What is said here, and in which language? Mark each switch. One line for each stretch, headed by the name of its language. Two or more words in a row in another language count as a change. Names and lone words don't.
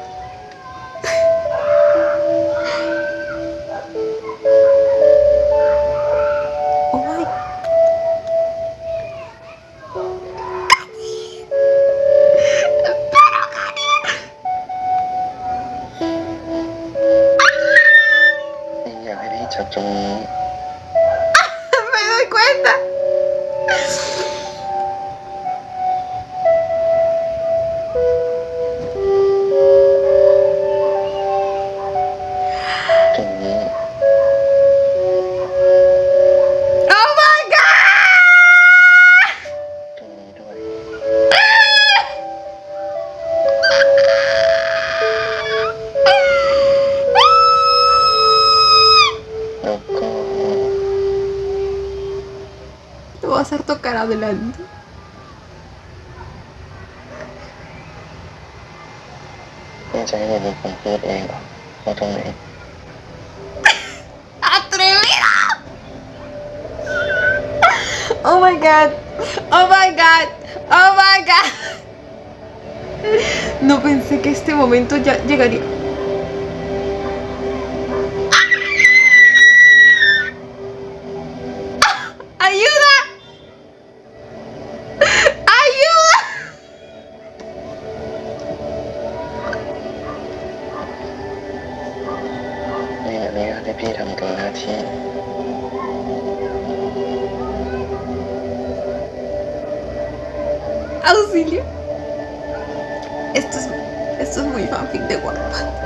English: Oh my.
Thai: อยากให้พี่จับตรงนี้
Spanish: Me doy cuenta.
Thai: ตรงนี้
English: Oh my god.
Thai: ตรงนี้ด้วย แล้วก็
Spanish: Lo voy a hacer tocar adelante.
Thai: พี่จะให้เราเป็นคนพูดเองเหรอว่าตรงไหน
Spanish: ¡Atrevida!
English: Oh my god. Oh my god. Oh my god.
Spanish: No pensé que este momento ya llegaría. ¡Ayuda! ¡Ayuda!
Thai: นี่อนุญาตให้พี่ทำเกินหน้าที่
Spanish: ¡Auxilio! Esto es muy fanfic de Wattpad.